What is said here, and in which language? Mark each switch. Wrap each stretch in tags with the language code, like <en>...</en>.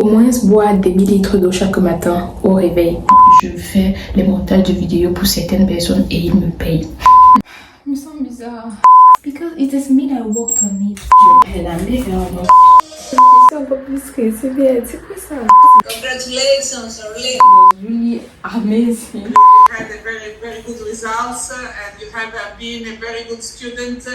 <fr>Au moins boire des litres d'eau chaque matin au réveil. Je fais les montages de vidéos pour certaines personnes et ils me payent. Je me sens bizarre.</fr> <en>Because it is me that worked on it.</en> <fr>Je vais l'amener vers un autre. Je suis un peu plus stressée, bien. C'est quoi ça?</fr> <en>Congratulations, Arlene. Really amazing. You had a very good results and you have been a very good student.</en>